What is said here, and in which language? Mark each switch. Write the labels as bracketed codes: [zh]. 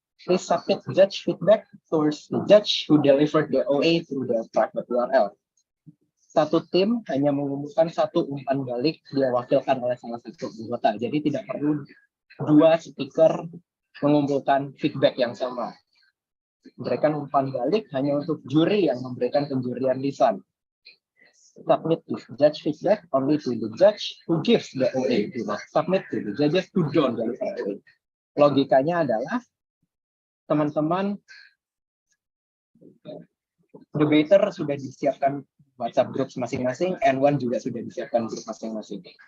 [en] Please submit judge feedback towards the judge who delivered the OA through the private URL. [id] Satu tim hanya mengumumkan satu umpan balik diwakilkan oleh salah satu anggota. Jadi tidak perlu dua speaker mengumpulkan feedback yang sama. Berikan umpan balik hanya untuk juri yang memberikan penjurian lisan. [en] Submit to judge feedback only to the judge who gives the OA. Do not submit to the judges who don't deliver OA. [id] Logikanya adalah teman-teman debater sudah disiapkan WhatsApp group masing-masing, N1 juga sudah disiapkan grup masing-masing.